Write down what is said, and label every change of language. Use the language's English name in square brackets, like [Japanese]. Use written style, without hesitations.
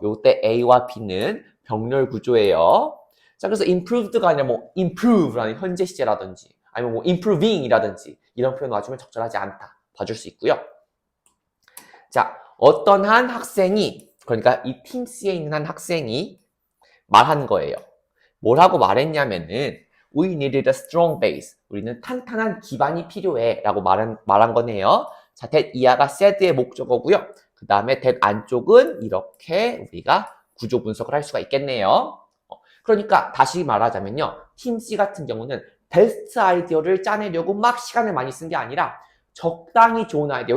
[Korean] 요때 A와 B는 병렬 구조예요. 자, 그래서 improved가 아니라 뭐 improve라는 현재 시제라든지 아니면 뭐 improving이라든지 이런 표현 와주면 적절하지 않다. 봐줄 수 있고요. 자, 어떤 한 학생이 그러니까 이 팀 C에 있는 한 학생이 말한 거예요. 뭐라고 말했냐면은 [English] We needed a strong base. [Korean] 우리는 탄탄한 기반이 필요해 라고 말한 거네요. 자, that 이하가 said의 목적어고요. 그 다음에 that 안쪽은 이렇게 우리가 구조 분석을 할 수가 있겠네요. 그러니까 다시 말하자면요. 팀 C 같은 경우는 베스트 아이디어를 짜내려고 막 시간을 많이 쓴 게 아니라 적당히 좋은 아이디어.